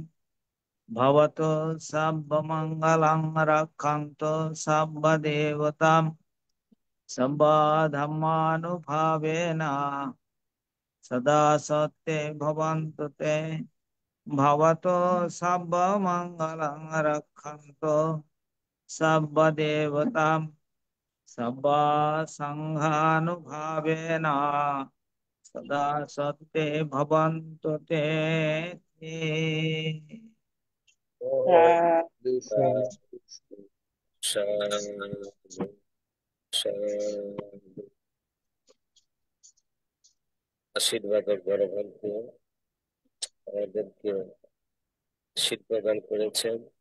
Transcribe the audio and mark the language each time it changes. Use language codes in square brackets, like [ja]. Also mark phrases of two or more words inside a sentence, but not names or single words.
[pi] ভবতু সব্ব মঙ্গলং রক্ষন্তু সব্ব দেবতাম সব্ব ধর্মানুভাবেন সদা সত্যে ভবন্তু তে। ভবতো সাব্ব মঙ্গলং রক্ষন্তু সাব্ব দেবতাম সাব্ব সংঘানুভাবেন সদা সত্ত্বে ভবন্তু তে। [bn] সাধু শান্তি, শান্তি। আশীর্বাদ বড় ভান্তে আমাদেরকে আশীর্বাদ প্রদান করেছেন।